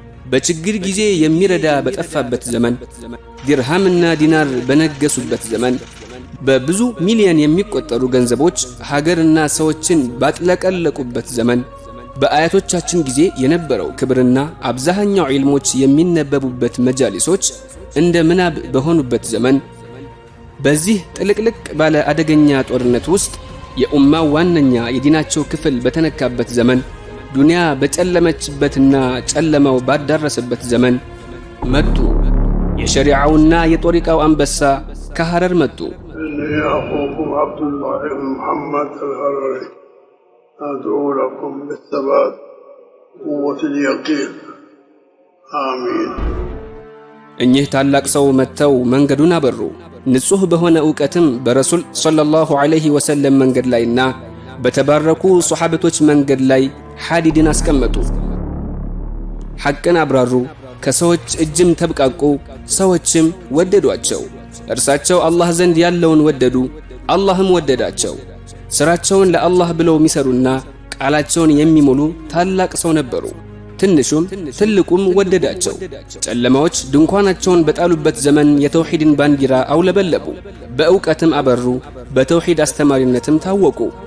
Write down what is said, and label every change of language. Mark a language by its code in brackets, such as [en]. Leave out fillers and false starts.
[am] በችግር ጊዜ የሚረዳ በጠፋበት ዘመን ዲርሃምና ዲናር በነገሱበት ዘመን በብዙ ሚሊዮን የሚቆጠሩ ገንዘቦች ሀገርና ሰዎችን ባጥለቀለቁበት ዘመን በአያቶቻችን ጊዜ የነበረው ክብርና አብዛኛው ዒልሞች የሚነበቡበት መጃሊሶች እንደ ምናብ በሆኑበት ዘመን በዚህ ጥልቅልቅ ባለ አደገኛ ጦርነት ውስጥ የኡማው ዋነኛ የዲናቸው ክፍል በተነካበት ዘመን ዱንያ በጨለመችበትና ጨለማው ባዳረሰበት ዘመን መጡ። የሸሪዓውና የጦሪቃው አንበሳ ከሐረር መጡ። [ar] أخوكم عبد الله بن محمد الهرري أدعو لكم بالثبات قوة اليقين آمين። [am] እኚህ ታላቅ ሰው መጥተው መንገዱን አበሩ። ንጹሕ በሆነ ዕውቀትም በረሱል ሰለላሁ ዐለይሂ ወሰለም መንገድ ላይና በተባረኩ ሶሓበቶች መንገድ ላይ ሐዲድን አስቀመጡ። ሐቅን አብራሩ። ከሰዎች እጅም ተብቃቁ፣ ሰዎችም ወደዷቸው። እርሳቸው አላህ ዘንድ ያለውን ወደዱ፣ አላህም ወደዳቸው። ሥራቸውን ለአላህ ብለው የሚሰሩና ቃላቸውን የሚሞሉ ታላቅ ሰው ነበሩ። ትንሹም ትልቁም ወደዳቸው። ጨለማዎች ድንኳናቸውን በጣሉበት ዘመን የተውሂድን ባንዲራ አውለበለቡ፣ በእውቀትም አበሩ፣ በተውሂድ አስተማሪነትም ታወቁ።